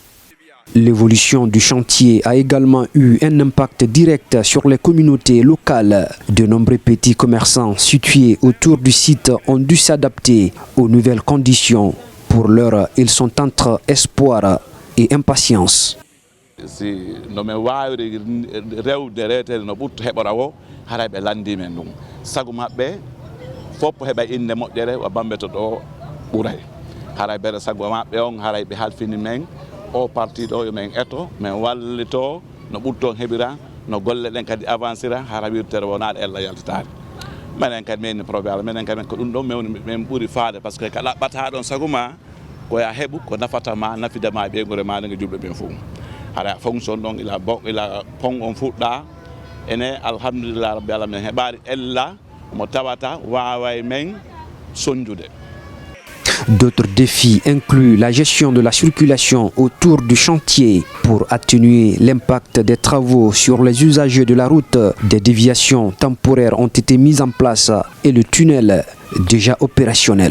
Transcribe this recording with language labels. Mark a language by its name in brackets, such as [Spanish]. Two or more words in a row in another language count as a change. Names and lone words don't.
[French] L'évolution du chantier a également eu un impact direct sur les communautés locales. De nombreux petits commerçants situés autour du site ont dû s'adapter aux nouvelles conditions. Pour l'heure, ils sont entre espoir et impatience. [Fula] Si no men waawiri rewde reeteede no ɓurto heɓora o haray ɓe lanndii ɗum sago maɓɓe fof heɓa innde moƴƴere o Bambeto ɗo ɓuray haray ɓere sago maɓɓe on haray ɓe halfini men o parti ɗo yo men eto men wallito no ɓurton heɓira no golle ɗen kadi avancira hara wirtere wonaɗo ella yaltitaade minen kadi meni probléme minen kadi ko ɗum ɗon men ɓuri faade [French] par ce que [Fula] ka ɗaɓɓata ɗon sago ma koya heɓu ko nafata ma nafidema e ɓeygore ma nde julɓe ɓen fof hara fonction ɗon ila pon on fuɗɗa ene [Arabic] alhamdulillah rabbi alamin [Fula] heɓari ella mo tawata wawa men sonjude. [French] D'autres défis incluent la gestion de la circulation autour du chantier pour atténuer l'impact des travaux sur les usagers de la route. Des déviations temporaires ont été mises en place et le tunnel déjà opérationnel.